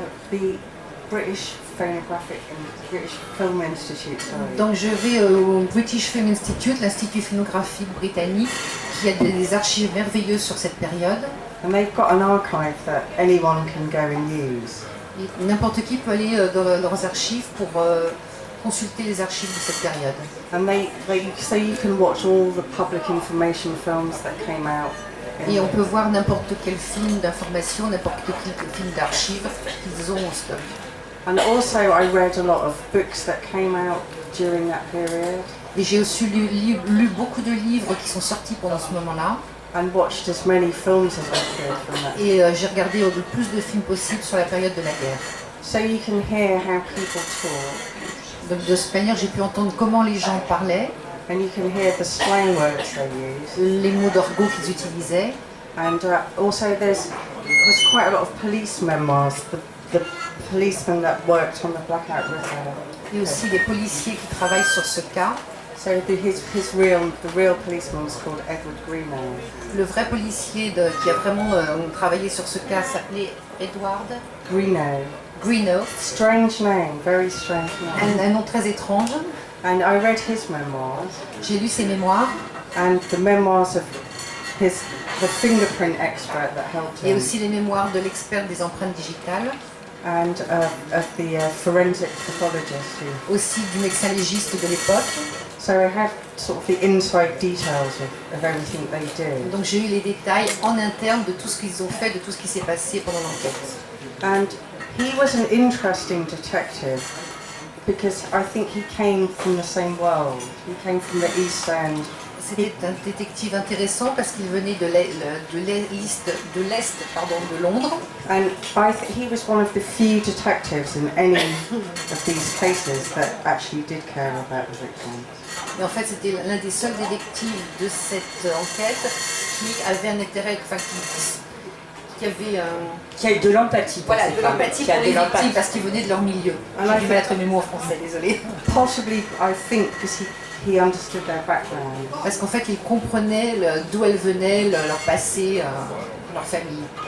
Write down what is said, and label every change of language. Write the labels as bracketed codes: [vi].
[en] The British Phonographic and British Film Institute. Sorry. [fr] Donc je vais au British Film Institute, l'institut phonographique britannique, qui a des archives merveilleuses sur cette période. [en] And they've got an archive that anyone can go and use. [fr] Et n'importe qui peut aller dans leurs archives pour consulter les archives de cette période. [en] And so you can watch all the public information films that came out. [fr] Et on peut voir n'importe quel film d'information, n'importe quel film d'archives qu'ils ont en stock. [en] And also I read a lot of books that came out during that period. [fr] Et j'ai aussi lu beaucoup de livres qui sont sortis pendant ce moment-là. [en] And watched as many films as I could from that. [fr] Et j'ai regardé le plus de films possible sur la période de la guerre. [en] So you can hear how people talk. [fr] Donc de cette manière, j'ai pu entendre comment les gens parlaient, [en] And you can hear the slang words they use. [fr] les mots d'argot qu'ils utilisaient. [en] And also there's quite a lot of police memoirs. The policeman that worked on the Blackout River. [fr] Et aussi des policiers qui travaillent sur ce cas. [en] So the real policeman was called Edward Greenough. [fr] Le vrai policier qui a vraiment travaillé sur ce cas s'appelait Edward Greenough. [en] Strange name, very strange name. [fr] Un nom très étrange. [en] And I read his memoirs. [fr] J'ai lu ses mémoires. [en] And the memoirs of the fingerprint expert that helped [fr] Et [en] him. [fr] aussi les mémoires de l'expert des empreintes digitales. [en] And of the forensic pathologist. [fr] Aussi du médecin légiste de l'époque. [en] So I had sort of the inside details of everything they did. [fr] Donc j'ai eu les détails en interne de tout ce qu'ils ont fait, de tout ce qui s'est passé pendant l'enquête. [en] And he was an interesting detective because I think he came from the same world. He came from the East End. [fr] C'était un détective intéressant parce qu'il venait de l'Est de Londres. [en] And he was one of the few detectives in any of these cases that actually did care about the victims. [fr] Et en fait, c'était l'un des seuls détectives de cette enquête qui avait un intérêt, enfin qui avait de l'empathie. Voilà, de l'empathie pour les victimes parce qu'ils venaient de leur milieu. J'ai du mal à trouver mes mots en français, désolée. [en] Possibly, I think, because he understood their background. [fr] Parce qu'en fait, il comprenait d'où elles venaient, leur passé, leur famille.